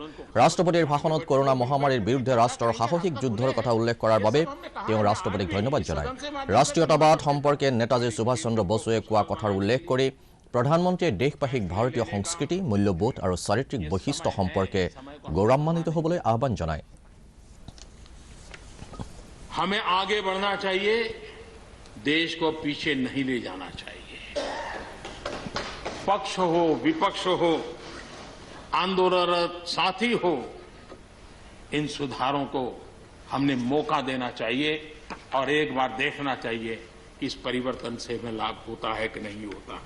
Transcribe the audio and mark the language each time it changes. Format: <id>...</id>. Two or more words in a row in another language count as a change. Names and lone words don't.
<as>ৰাষ্ট্ৰপতিৰ ভাষণত কৰোনা মহামাৰীৰ বিৰুদ্ধে ৰাষ্ট্ৰৰ সাহসিক যুদ্ধৰ কথা উল্লেখ কৰাৰ বাবে তেওঁ ৰাষ্ট্ৰপতিক ধন্যবাদ জনায়। ৰাষ্ট্ৰীয়তাবাদ সম্পৰ্কে নেতাজী সুভাষ চন্দ্ৰ বসুৱে কোৱা কথাৰ উল্লেখ কৰি প্ৰধানমন্ত্ৰীয়ে দেশবাসীক ভাৰতীয় সংস্কৃতি, মূল্যবোধ আৰু চাৰিত্ৰিক বৈশিষ্ট্য সম্পৰ্কে গৌৰৱান্বিত হ'বলৈ আহ্বান জনায়।</as> <hi>हमें आगे बढ़ना चाहिए, देश को पीछे नहीं ले जाना चाहिए। पक्ष हो, विपक्ष हो, आंदोलनरत साथी हो, इन सुधारों को हमने मौका देना चाहिए और एक बार देखना चाहिए कि इस परिवर्तन से हमें लाभ होता है कि नहीं होता है।</hi>